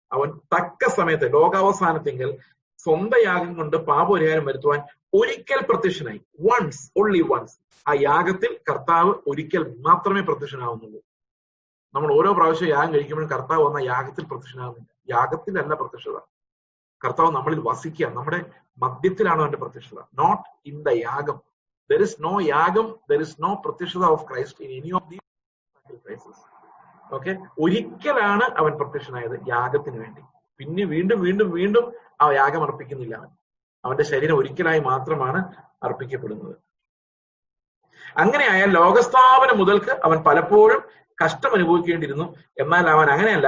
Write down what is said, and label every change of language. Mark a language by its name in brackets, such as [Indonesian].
[Malayalam] അവൻ തക്ക സമയത്ത് ലോകാവസാനത്തെങ്കിൽ സ്വന്തം യാഗം കൊണ്ട് പാപപരിഹാരം വരുത്തുവാൻ ഒരിക്കൽ പ്രത്യക്ഷനായി. [English] Once, only once. [Malayalam] ആ യാഗത്തിൽ കർത്താവ് ഒരിക്കൽ മാത്രമേ പ്രത്യക്ഷനാവുന്നുള്ളൂ. നമ്മൾ ഓരോ പ്രാവശ്യം യാഗം കഴിക്കുമ്പോഴും കർത്താവ് വന്ന യാഗത്തിൽ പ്രത്യക്ഷനാകുന്നില്ല. യാഗത്തിലല്ല പ്രത്യക്ഷത. കർത്താവ് നമ്മളിൽ വസിക്കുക, നമ്മുടെ മധ്യത്തിലാണ് അവന്റെ പ്രത്യക്ഷത. [English] Not in the യാഗം. There is no yagam, there is no pratyashada of Christ in any of these sacrifices. [Malayalam] Okay, ഒരിക്കലാണ് അവൻ പ്രത്യക്ഷനായത് യാഗത്തിന് വേണ്ടി. പിന്നെ വീണ്ടും വീണ്ടും വീണ്ടും ആ യാഗം അർപ്പിക്കുന്നില്ല. അവന്റെ ശരീരം ഒരിക്കലായി മാത്രമാണ് അർപ്പിക്കപ്പെടുന്നത്. അങ്ങനെയായാൽ ലോകസ്ഥാപനം മുതൽക്ക് അവൻ പലപ്പോഴും കഷ്ടം അനുഭവിക്കേണ്ടിയിരുന്നു. എന്നാൽ അവൻ അങ്ങനെയല്ല.